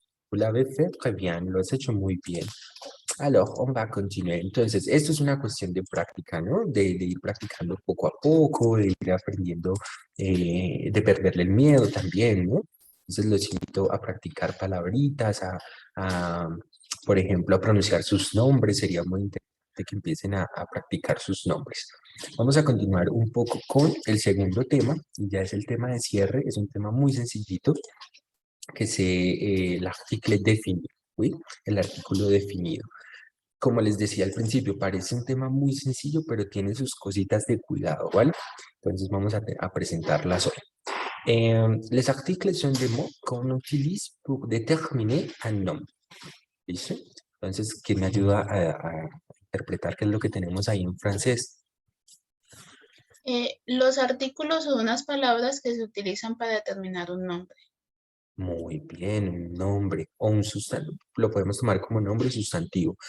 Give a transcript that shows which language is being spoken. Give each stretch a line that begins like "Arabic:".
French: Vous l'avez fait très bien,
Spanish: lo has hecho muy bien.
French: Alors, on va continuer.
Spanish: Entonces, esto es una cuestión de práctica, ¿no? De ir practicando poco a poco, de ir aprendiendo, de perderle el miedo también, ¿no? Entonces, los invito a practicar palabritas, por ejemplo, a pronunciar sus nombres. Sería muy interesante que empiecen a practicar sus nombres. Vamos a continuar un poco con el segundo tema, y ya es el tema de cierre. Es un tema muy sencillito, que es l'article défini, ¿sí? El artículo definido. Como les decía al principio, parece un tema muy sencillo, pero tiene sus cositas de cuidado, ¿vale? Entonces vamos a presentarlas hoy.
French: Les articles son des mots qu'on utilise pour déterminer un nombre.
Spanish: ¿Listo? Entonces, ¿quién me ayuda a interpretar qué es lo que tenemos ahí en francés? Los artículos son unas palabras que se utilizan para determinar un nombre. Muy bien, un nombre o un sustantivo. Lo podemos tomar como nombre o sustantivo.